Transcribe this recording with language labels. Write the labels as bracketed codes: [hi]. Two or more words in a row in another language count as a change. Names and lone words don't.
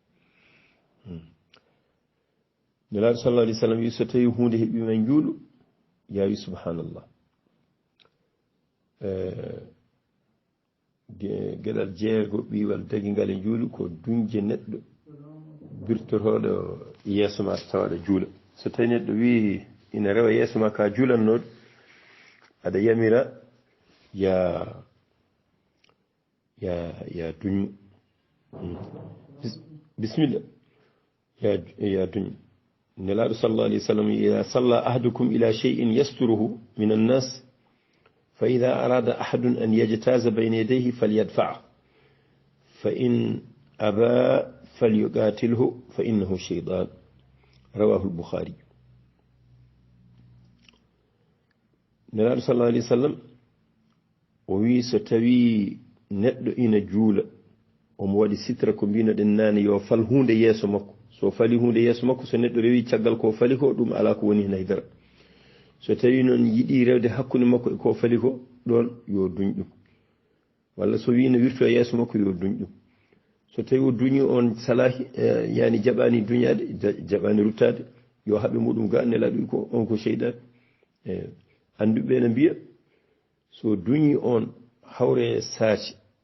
[ff] nelaɗo [ar] صلى الله عليه وسلم [ff] wi so tawi hunde heeɓima juulu yawi subhanallah gueɗal jeego ɓiwal daguigal e juulu ko duñje neɗɗo birtotoɗo yeeso ma tawaɗo juula so tawi neɗɗo wi ina rewa yeeso ma ka juulannoɗo aɗa yamira ya duñu bisimilla ya duñu nelaɗo [ar] صلى الله عليه وسلم إذا صلى أحدكم إلى شيء يستره من الناس فإذا أراد أحد أن يجتاز بين يديه فليدفعه فإن أبى فليقاتله فإنه شيطان رواه البخاري [ff] nelaɗo [ar] صلى الله عليه وسلم [ff] o wi so tawi neɗɗo ina juula omo waɗi sitra ko mbinoɗen nane yo fal hunde yeeso makko so fali hunde yeeso makko so neɗɗo rewi caggal ko fali ko ɗum ala ko woni hen haydara so tawi noon yiiɗi rewde hakkude makko e ko fali ko ɗon yo duñ ɗum walla so wi no wirto yeeso makko yo duñ ɗum so tawi o duñi on salahi yani jaɓani duñade jaɓani ruttade yo haɓe muɗum ga nelaɗo ko on ko cheyɗan anduɓe ne mbiya so duñi on hawre saati